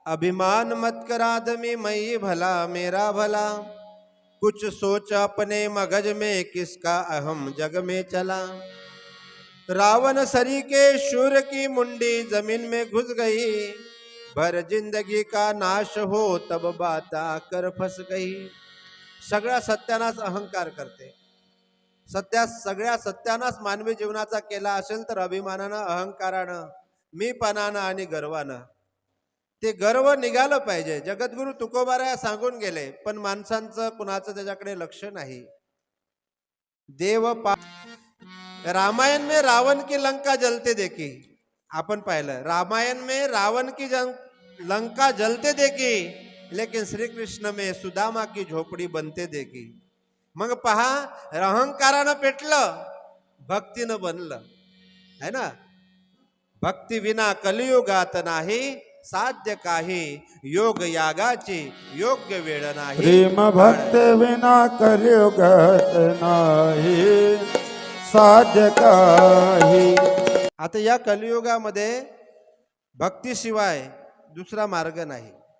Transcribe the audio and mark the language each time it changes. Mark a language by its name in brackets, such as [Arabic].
[Hindi] अभिमान मत कर आदमी मई भला मेरा भला, कुछ सोच अपने मगज में किसका अहम जग में चला। रावण सरी के शूर की मुंडी जमीन में घुस गई, भर जिंदगी का नाश हो तब बात आकर फंस गई। [Marathi] सगळा सत्यानाश अहंकार करते। सगळ्या सत्यानाश मानवी जीवनाचा केला असेल तर अभिमानानं, अहंकारानं, मीपणानं आणि गर्वानं। ते गर्व निघालं पाहिजे। जगद्गुरु तुकोबाराया सांगून गेले, पण माणसांचं कुणाचं त्याच्याकडे लक्ष नाही। [Hindi] रामायण में रावण की लंका जलते देखी, [Marathi] आपण पाहिलं [Hindi] रामायण में रावण की लंका जलते देखी, लेकिन श्री कृष्ण में सुदामा की झोपड़ी बनते देखी। [Marathi] मग पहा, अहंकारानं पेटलं, भक्तीनं बनलं, है ना। भक्ती विना कलियुगात नाही साध्य काही, योग यागाची योग्य वेळ नाही। प्रेम भक्त विना कलियुगात नाही साध्य काही। आता या कलियुगामध्ये भक्तीशिवाय दुसरा मार्ग नाही।